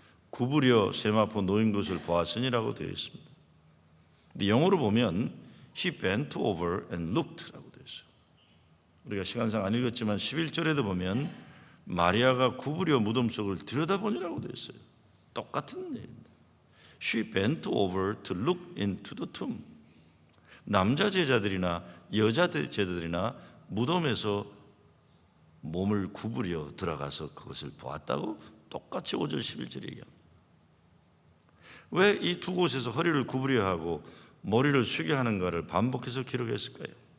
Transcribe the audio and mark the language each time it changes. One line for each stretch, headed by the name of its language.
Korean: 구부려 세마포 놓인 것을 보았으니라고 되어 있습니다. 근데 영어로 보면
English: He bent over and looked
Korean: 라고 되어 있어요. 우리가 시간상 안 읽었지만 11절에도 보면 마리아가 구부려 무덤 속을 들여다보니라고 되어 있어요. 똑같은 얘기입니다.
English: She bent over to look into the tomb.
Korean: 남자 제자들이나 여자 제자들이나 무덤에서 몸을 구부려 들어가서 그것을 보았다고 똑같이 5절 11절에 얘기합니다. 왜 이 두 곳에서 허리를 구부려 하고 머리를 숙여 하는가를 반복해서 기록했을까요?